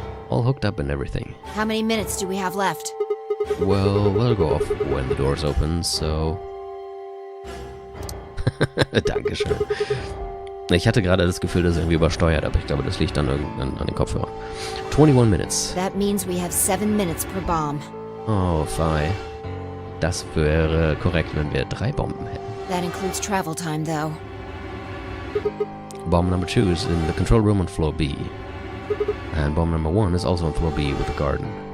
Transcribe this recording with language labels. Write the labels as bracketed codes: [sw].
[en] All hooked up and everything. How many minutes do we have left? Well, we'll go off when the doors open, so... [de] Dankeschön. Ich hatte gerade das Gefühl, dass es irgendwie übersteuert, aber ich glaube, das liegt dann an den Kopfhörern. [en] 21 minutes. That means we have 7 minutes per bomb. Oh, Fi. [de] Das wäre korrekt, wenn wir 3 Bomben hätten. [en] That includes travel time, though. Bomb number 2 is in the control room on floor B. And bomb number 1 is also on floor B with the garden.